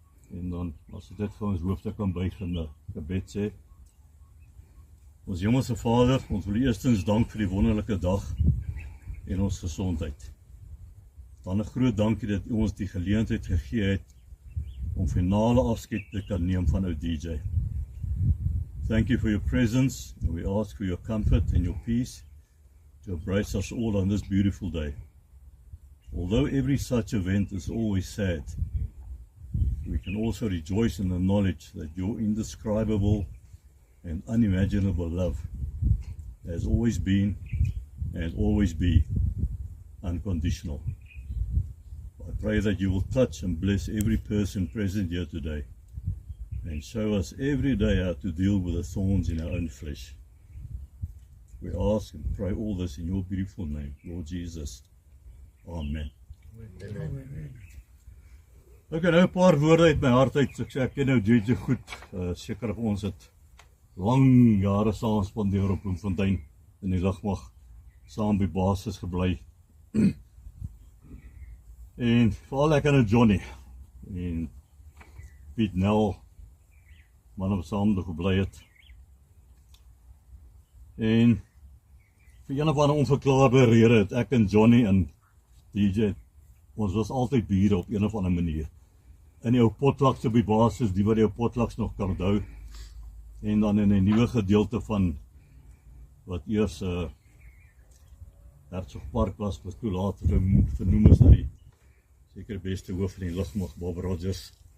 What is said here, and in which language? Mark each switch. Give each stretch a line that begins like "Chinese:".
Afrikaans: En dan, as dit vir ons hoofde kan buig in 'n gebed sê, ons Hemelse Vader, ons wil eerstens dank vir die wonderlike dag en ons gesondheid. Dan 'n groot dankie dat U ons die geleentheid gegee het om finale afskeid te kan neem van ou DJ.
English: Thank you for your presence, and we ask for your comfort and your peace to embrace us all on this beautiful day. Although every such event is always sad, we can also rejoice in the knowledge that your indescribable and unimaginable love has always been and always be unconditional. I pray that you will touch and bless every person present here today and show us every day how to deal with the thorns in our own flesh. We ask and pray all this in your beautiful name, Lord Jesus. Amen.
Afrikaans: Ek nou 'n paar woorde uit my hart uit, so ek ken nou DJ goed, seker of ons het lang jare saam spandeer op Bloemfontein in die lugmag, saam by basis gebly. En veral ek en Johnny en Piet Nel, man op saam gebly het. En vir een of ander onverklaarbare rede het ek en Johnny en DJ, ons was altyd bure op een of ander manier. In die ou potlaks op die basis, die wat die ou potlaks nog kan onthou, en dan in 'n nuwe gedeelte van wat eers Hertzogpark was toe later vernoem is na die seker beste hoof van die lugmag, Bob Rogers.